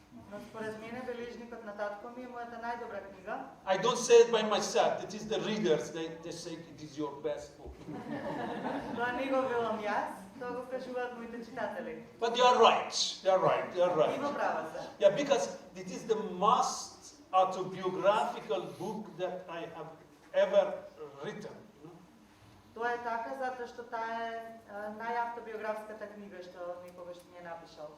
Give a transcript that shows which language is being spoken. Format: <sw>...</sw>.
<mk>Но според мене бележникот на татко ми е мојата најдобра книга.</mk> <en>I don't say it by myself, it is the readers, they say it is your best book.</en> <mk>Тоа не го велам јас, тоа го кажуваат моите читатели.</mk> <en>But they are right.</en> <mk>И во права се.</mk> <en>Yeah, because it is the most autobiographical book that I have ever written. You know?</en> <mk>Тоа е така затоа што таа е најавтобиографската книга што некогаш ми е напишал.</mk>